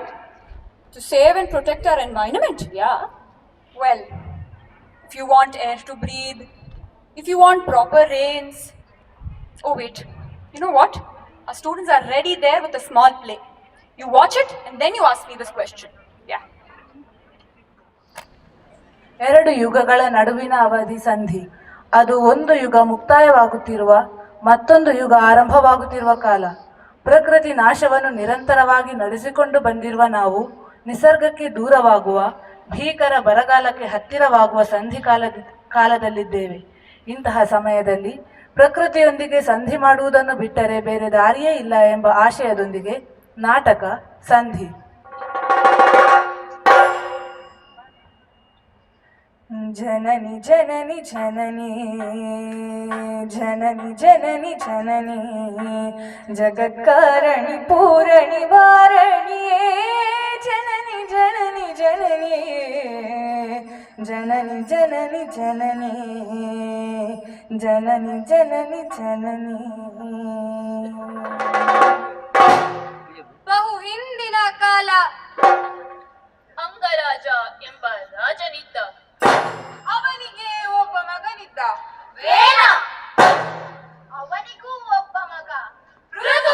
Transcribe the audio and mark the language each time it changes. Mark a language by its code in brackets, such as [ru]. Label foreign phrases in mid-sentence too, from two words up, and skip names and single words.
[en] To save and protect our environment? Yeah. Well, if you want air to breathe, if you want proper rains. Oh, wait. You know what? Our students are ready there with a small play. You watch it and then you ask me this question. Yeah. [kn] ಎರಡು ಯುಗಗಳ ನಡುವಿನ ಅವಧಿ ಸಂಧಿ. ಅದು ಒಂದು ಯುಗ ಮುಕ್ತಾಯವಾಗುತ್ತಿರುವ, ಮತ್ತೊಂದು ಯುಗ ಆರಂಭವಾಗುತ್ತಿರುವ ಕಾಲ. ಪ್ರಕೃತಿ ನಾಶವನ್ನು ನಿರಂತರವಾಗಿ ನಡೆಸಿಕೊಂಡು ಬಂದಿರುವ ನಾವು ನಿಸರ್ಗಕ್ಕೆ ದೂರವಾಗುವ, ಭೀಕರ ಬರಗಾಲಕ್ಕೆ ಹತ್ತಿರವಾಗುವ ಸಂಧಿ ಕಾಲದಲ್ಲಿದ್ದೇವೆ. ಇಂತಹ ಸಮಯದಲ್ಲಿ ಪ್ರಕೃತಿಯೊಂದಿಗೆ ಸಂಧಿ ಮಾಡುವುದನ್ನು ಬಿಟ್ಟರೆ ಬೇರೆ ದಾರಿಯೇ ಇಲ್ಲ ಎಂಬ ಆಶಯದೊಂದಿಗೆ ನಾಟಕ ಸಂಧಿ. ಜನನಿ ಜನನಿ ಜನನಿ ಜನನಿ ಜನನಿ ಜನನಿ ಜಗತ್ಕಾರಣಿ ಪೂರಣಿ ವಾರಣಿಯೇ ಜನನಿ ಜನನಿ ಜನನಿ ಜನನಿ ಜನನಿ ಜನನಿ ಜನನಿ ಜನನಿ ಜನನಿ. ಬಹು ಹಿಂದಿನ ಕಾಲ ಅಂಗರಾಜ ಎಂಬ ರಾಜನಿದ್ದ. ಅವನಿಗೆ ಒಬ್ಬ ಮಗನಿದ್ದ. ವೇಣ. ಅವನಿಗೂ ಒಬ್ಬ ಮಗ ಮೃದು.